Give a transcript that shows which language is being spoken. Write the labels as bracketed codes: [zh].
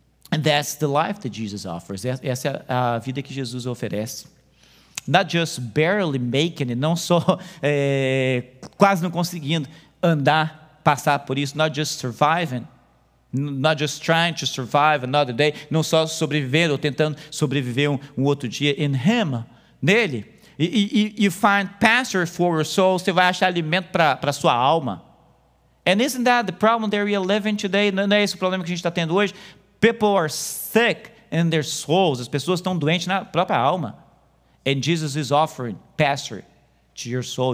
[en] And that's the life that Jesus offers. [pt] Essa é a vida que Jesus oferece. [en] Not just barely making it, [pt] não só quase não conseguindo andar, passar por isso. [en] Not just surviving, not just trying to survive another day, [pt] não só sobrevivendo ou tentando sobreviver um outro dia. [en] In him, nele, you find pasture for your soul. [pt] Você vai achar alimento para a sua alma. [en] And isn't that the problem that we are living today? [pt] Não é esse o problema que a gente está tendo hoje? [en] People are sick in their souls. [pt] As pessoas estão doentes na própria alma. [en] And Jesus is offering pasture to your soul.